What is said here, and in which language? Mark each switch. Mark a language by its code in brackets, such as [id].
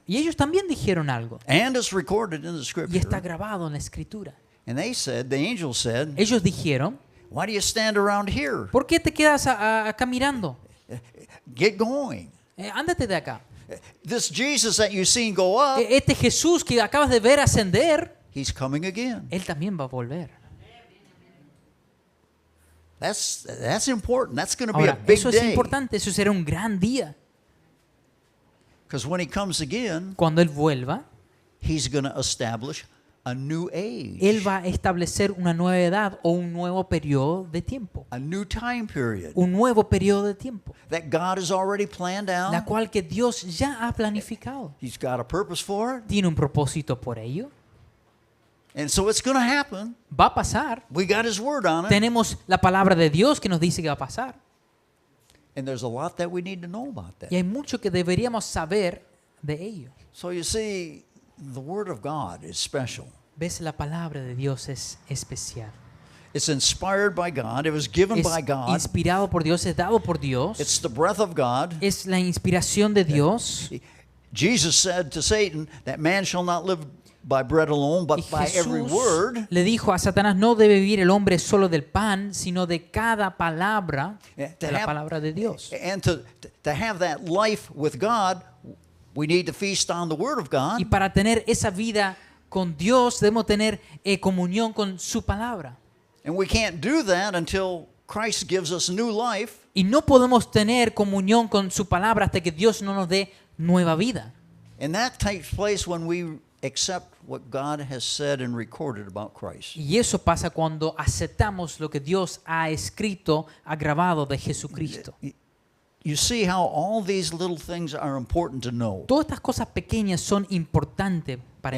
[es] Y ellos también dijeron algo. [en] and it's recorded in the [es] Y está [en] scripture. [es] grabado en la escritura. [en] And they said, the angel said, [es] Ellos dijeron, [en] why do you stand around here? [es] ¿por qué te quedas acá mirando? [en] Get going. [es] Ándate de acá. [en] This Jesus that you've seen go up, [es] Este Jesús que acabas de ver ascender, [en] he's coming again. [es] Él también va a volver. [en] That's important. That's going to be a [es] Ahora, [en] big [es] eso es [en] day. [es] importante, eso será un gran día. [en] Because when he comes again, [es] Cuando Él vuelva, [en] he's going to establish a new age, [es] Él va a establecer una nueva edad o un nuevo periodo de tiempo. [en] a new time period [es] Un nuevo periodo de tiempo, [en] that God has already planned [es] la [en] out. [es] cual que Dios ya ha planificado. [en] He's got a purpose for it. [es] Tiene un propósito por ello. [en] And so it's going to happen. [es] Va a pasar. [en] We got his word on it. [es] Tenemos la palabra de Dios que nos dice que va a pasar. [en] And there's a lot that we need to know about [es] Y [en] that. [es] hay mucho que deberíamos saber de ello. [en] So you see, the word of God is special. [es] ¿Ves? La palabra de Dios es especial. [en] It's inspired by God. It was given [es] Es [en] by God. [es] inspirado por Dios, es dado por Dios. [en] It's the breath of God. [es] Es la inspiración de Dios. [en] Jesus said to Satan that man shall not live by bread alone, but [es] Y [en] by every [es] Jesús [en] word. [es] le dijo a Satanás, no debe vivir el hombre solo del pan, sino de cada palabra, [en] To [es] de la [en] have- [es] palabra de Dios. [en] And to have that life with God, we need to feast on the word of God. [es] Y para tener esa vida con Dios, debemos tener comunión con su palabra. [en] And we can't do that until Christ gives us new life. [es] Y no podemos tener comunión con su palabra hasta que Dios no nos dé nueva vida. [en] And that takes place when we accept what God has said and recorded about Christ. [es] Y eso pasa cuando aceptamos lo que Dios ha escrito, ha grabado de Jesucristo. [en] You see how all these little things are important to know. [es] Todas estas cosas pequeñas son importantes para